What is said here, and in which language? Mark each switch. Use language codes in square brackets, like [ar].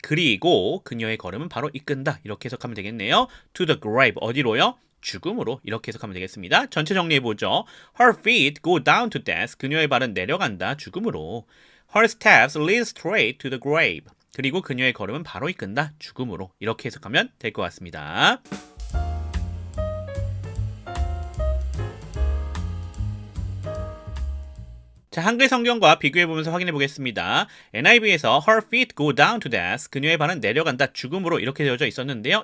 [ko] 그리고 그녀의 걸음은 바로 이끈다. 이렇게 해석하면 되겠네요. [en] To the grave. [ko] 어디로요? 죽음으로 이렇게 해석하면 되겠습니다. 전체 정리해보죠. [en] Her feet go down to death. [ko] 그녀의 발은 내려간다. 죽음으로. [en] Her steps lead straight to the grave. [ko] 그리고 그녀의 걸음은 바로 이끈다. 죽음으로. 이렇게 해석하면 될 것 같습니다. 자, 한글 성경과 비교해보면서 확인해 보겠습니다. NIV에서 [en] her feet go down to death, [ko] 그녀의 발은 내려간다, 죽음으로 이렇게 되어져 있었는데요.